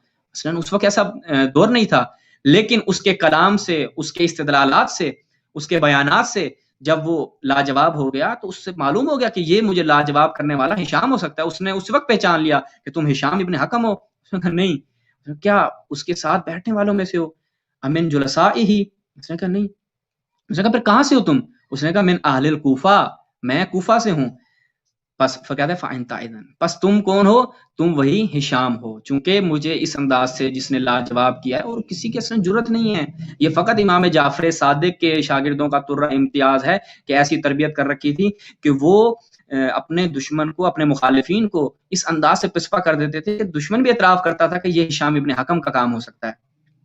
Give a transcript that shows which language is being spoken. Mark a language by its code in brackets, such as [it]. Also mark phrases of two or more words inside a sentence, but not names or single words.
[ur] اصلاً اس وقت ایسا دور نہیں تھا، لیکن اس کے کلام سے، اس کے استدلالات سے، اس کے بیانات سے جب وہ لاجواب ہو گیا تو اس سے معلوم ہو گیا کہ یہ مجھے لاجواب کرنے والا ہشام ہو سکتا ہے. اس نے اس وقت پہچان لیا کہ تم ہشام ابن حکم ہو. اس نے کہا نہیں. کیا اس کے ساتھ بیٹھنے والوں میں سے ہو؟ [ar] امن جلسائہ، [ur] اس نے کہا نہیں. اس نے کہا پھر کہاں سے ہو تم؟ اس نے کہا [ar] من اہل الکوفہ، [ur] میں کوفہ سے ہوں. پس فقط [ar] فانت اذن، [ur] پس تم کون ہو؟ تم وہی ہشام ہو. چونکہ مجھے اس انداز سے جس نے لاجواب کیا ہے اور کسی کی اصلا جرت نہیں ہے، یہ فقط امام جعفر صادق کے شاگردوں کا ترہ امتیاز ہے کہ ایسی تربیت کر رکھی تھی کہ وہ اپنے دشمن کو، اپنے مخالفین کو اس انداز سے پسپا کر دیتے تھے کہ دشمن بھی اعتراف کرتا تھا کہ یہ ہشام ابن حکم کا کام ہو سکتا ہے.